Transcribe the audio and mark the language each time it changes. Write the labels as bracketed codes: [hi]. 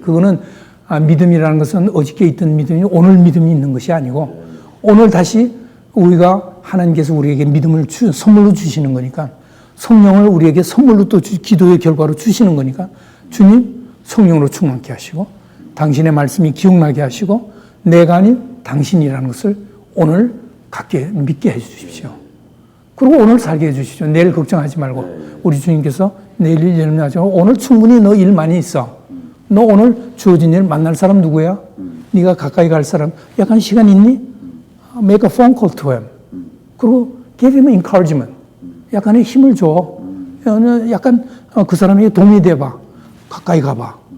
[ko] 그거는 믿음이라는 것은 어저께 있던 믿음이 오늘 믿음이 있는 것이 아니고 오늘 다시 우리가 하나님께서 우리에게 믿음을 선물로 주시는 거니까 성령을 우리에게 선물로 또 기도의 결과로 주시는 거니까 주님 성령으로 충만케 하시고 당신의 말씀이 기억나게 하시고 내가 아닌 당신이라는 것을 오늘 믿게 해 주십시오. 그리고 오늘 살게 해 주십시오. 내일 걱정하지 말고 우리 주님께서 내일 일 열매하지 말고 오늘 충분히 너 일 많이 있어. 너 오늘 주어진 일 만날 사람 누구야? 네가 가까이 갈 사람 약간 시간 있니? [en] Make a phone call to him. [ko] 그리고 [en] give him encouragement. [ko] 약간의 힘을 줘. 약간 그 사람에게 도움이 돼봐. 가까이 가봐.